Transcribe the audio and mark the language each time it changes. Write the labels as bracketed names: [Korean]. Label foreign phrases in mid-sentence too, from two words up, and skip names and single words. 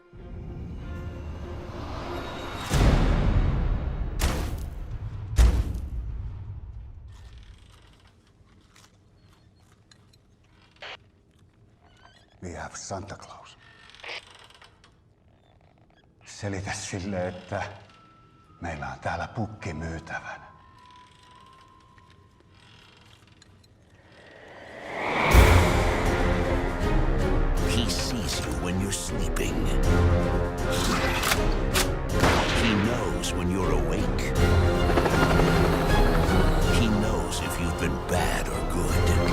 [English] We have Santa Claus. [Finnish] Selitä sille, että meillä on täällä pukki myytävänä. [English] He sees you when you're sleeping. He knows when you're awake. He knows if you've been bad or good.